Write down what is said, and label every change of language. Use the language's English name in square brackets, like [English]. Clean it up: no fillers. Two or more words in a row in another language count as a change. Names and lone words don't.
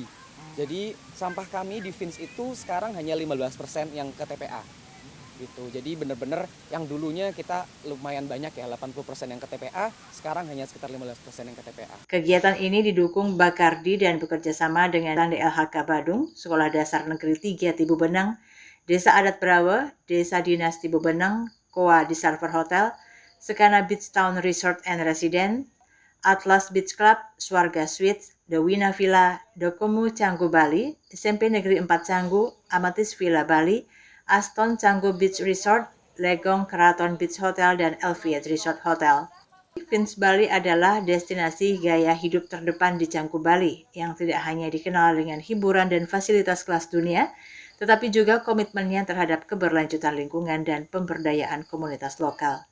[Indonesian] Jadi sampah kami di Fins itu sekarang hanya 15% yang ke TPA. Gitu. Jadi benar-benar yang dulunya kita lumayan banyak ya, 80% yang ke TPA, sekarang hanya sekitar 15% yang ke TPA. Kegiatan ini didukung Bakardi dan bekerja sama dengan DLHK Badung, Sekolah Dasar Negeri 3 Tibu Beneng, Desa Adat Brawa, Desa Dinas Tibu Beneng, Koa Discover Hotel, Sekana Beach Town Resort and Residence, Atlas Beach Club, Swarga Suites, The Wina Villa, Dokomo Canggu Bali, SMP Negeri 4 Canggu, Amatis Villa Bali, Aston Canggu Beach Resort, Legong Keraton Beach Hotel, dan Elviet Resort Hotel. Vince Bali adalah destinasi gaya hidup terdepan di Canggu Bali yang tidak hanya dikenal dengan hiburan dan fasilitas kelas dunia, tetapi juga komitmennya terhadap keberlanjutan lingkungan dan pemberdayaan komunitas lokal.